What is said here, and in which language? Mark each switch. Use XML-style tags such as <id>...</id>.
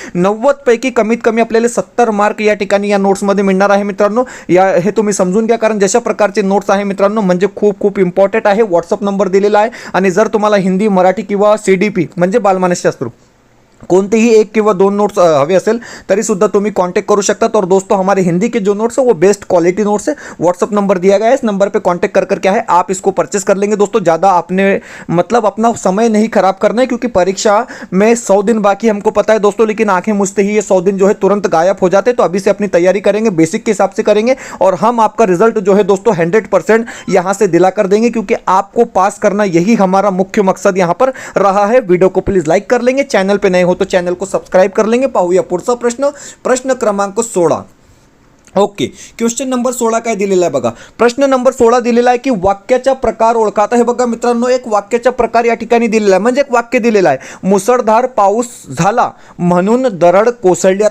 <mr>90 पैकी कमीत कमी आपल्याला 70 मार्क या ठिकाणी या नोट्स मध्ये मिळणार आहे मित्रांनो। हे तुम्ही समजून घ्या, कारण जशा प्रकारचे नोट्स आहे मित्रांनो म्हणजे खूप खूप इम्पॉर्टंट आहे। व्हॉट्सअप नंबर दिलेला आहे, आणि जर तुम्हाला हिंदी, मराठी किंवा CDP म्हणजे बाल मानसशास्त्र कोणतेही 1 किंवा 2 नोट्स हवे असेल तरी सुद्धा</mr> <hi>तुम्हें कांटेक्ट करू सकता। और दोस्तों हमारे हिंदी के जो नोट्स है वो बेस्ट क्वालिटी नोट्स है। व्हाट्सअप नंबर दिया गया है, इस नंबर पे कांटेक्ट कर क्या है आप इसको परचेस कर लेंगे। दोस्तों ज़्यादा आपने मतलब अपना समय नहीं खराब करना है, क्योंकि परीक्षा में 100 दिन बाकी हमको पता है दोस्तों, लेकिन आंखें मुझते ही ये 100 दिन जो है तुरंत गायब हो जाते। तो अभी से अपनी तैयारी करेंगे, बेसिक के हिसाब से करेंगे, और हम आपका रिजल्ट जो है दोस्तों 100% यहाँ से दिला कर देंगे, क्योंकि आपको पास करना यही हमारा मुख्य मकसद यहाँ पर रहा है। वीडियो को प्लीज लाइक कर लेंगे, चैनल पे नए हो तो चैनल को सब्सक्राइब कर लेंगे।</hi> <mr>पाहूया पुढचा प्रश्न, प्रश्न क्रमांक 16। ओके, क्वेश्चन नंबर 16 काय दिलेला आहे बघा। प्रश्न नंबर 16 दिलेला आहे की वाक्याचा प्रकार ओळखा। आता हे बघा मित्रांनो, एक वाक्याचा प्रकार या ठिकाणी दिलेला आहे, म्हणजे एक वाक्य दिलेलं आहे, मुसळधार पाऊस झाला म्हणून दरड कोसळली।</mr>